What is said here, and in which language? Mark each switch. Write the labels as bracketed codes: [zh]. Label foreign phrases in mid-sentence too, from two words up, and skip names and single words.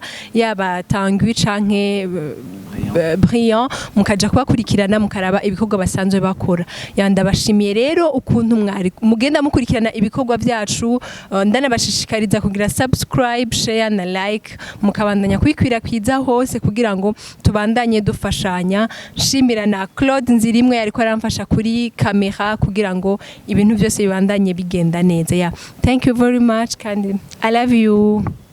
[rn] yaba Tanguy canke Brillant mukaja kubakurikirana mukaraba ibikorwa basanzwe bakora yandabashimiye rero ukuntu mwari mugenda mukurikirana ibikorwa byacu ndanabashishikariza kugira [en] subscribe share [rn] na like mukabandanya kwikwirakwiza hose kugira ngo tubandanye dufashanya nshimira na Claude Nzirimwe yariko aramfasha kuri kamera kugira ngo ibintu byose bibandanye bigenda neza [en] thank you very much [rn] kandi [en] I love you.